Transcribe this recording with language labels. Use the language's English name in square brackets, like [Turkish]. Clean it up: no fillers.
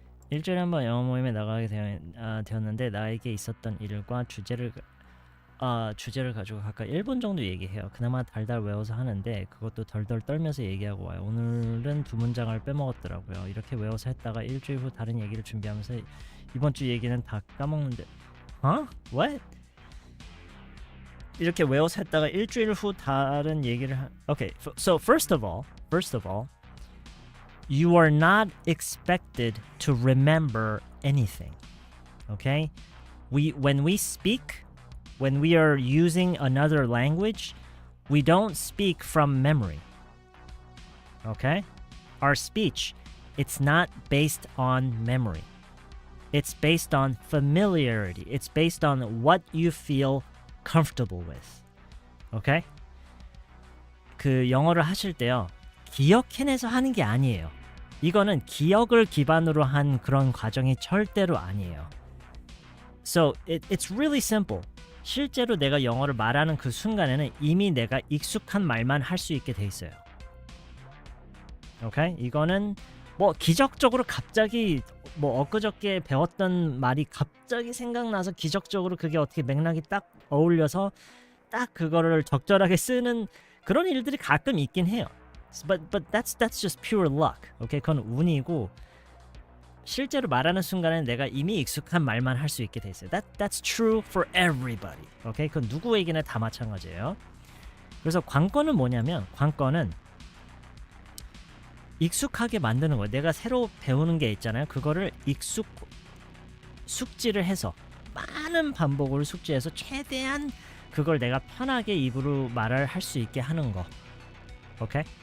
[Korean] 일주일에 한 번 영어 모임에 나가게 되었는데 나에게 있었던 일과 주제를 가지고 각각 1분 정도 얘기해요. 그나마 달달 외워서 하는데 그것도 덜덜 떨면서 얘기하고 와요. 오늘은 2문장을 빼먹었더라고요. 이렇게 외워서 했다가 일주일 후 다른 얘기를 준비하면서 이번 주 얘기는 다 까먹는데 What? 이렇게 외워서 했다가 일주일 후 다른 얘기를 [English] Okay, so first of all, you are not expected to remember anything. Okay? When we speak, when we are using another language, we don't speak from memory. Okay? Our speech, it's not based on memory. It's based on familiarity. It's based on what you feel comfortable with. [Korean] Okay? 그 영어를 하실 때요. 기억해내서 하는 게 아니에요. 이거는 기억을 기반으로 한 그런 과정이 절대로 아니에요. [English] So it's really simple. [Korean] 실제로 내가 영어를 말하는 그 순간에는 이미 내가 익숙한 말만 할 수 있게 돼 있어요. 오케이? 이거는 뭐 기적적으로 갑자기 뭐 엊그저께 배웠던 말이 갑자기 생각나서 기적적으로 그게 어떻게 맥락이 딱 어울려서 딱 그거를 적절하게 쓰는 그런 일들이 가끔 있긴 해요. [English] But that's just pure luck. 오케이? [Korean] 그건 운이고 실제로 말하는 순간에 내가 이미 익숙한 말만 할 수 있게 돼 있어요. [English] That's true for everybody. 오케이? [Korean] 그건 누구에게나 다 마찬가지예요. 그래서 관건은 뭐냐면 관건은 익숙하게 만드는 거예요. 내가 새로 배우는 게 있잖아요. 그거를 숙지를 해서 많은 반복을 숙지해서 최대한 그걸 내가 편하게 입으로 말을 할 수 있게 하는 거. 오케이?